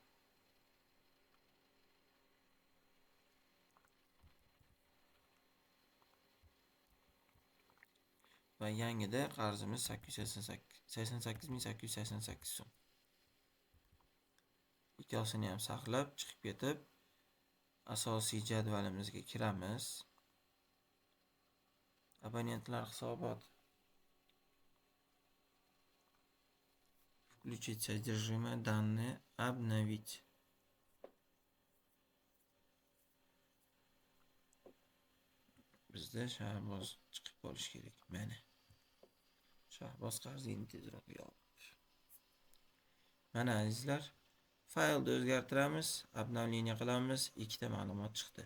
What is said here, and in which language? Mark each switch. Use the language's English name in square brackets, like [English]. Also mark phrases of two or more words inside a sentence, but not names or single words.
[Uzbek] Va yangida qarzimiz 88.888 so'm. Ikkosini ham saqlab chiqib ketib asosiy jadvalimizga kiramiz. Abonentlar hisobot. [Russian] Включить содержимое данные, обновить. [Uzbek] Bizda Shahboz chiqib qolish kerak. Mana. Shahboz qarzini tezroq yopib. Mana azizlar, faylni o'zgartiramiz, обновление qilamiz, ikkita ma'lumot chiqdi.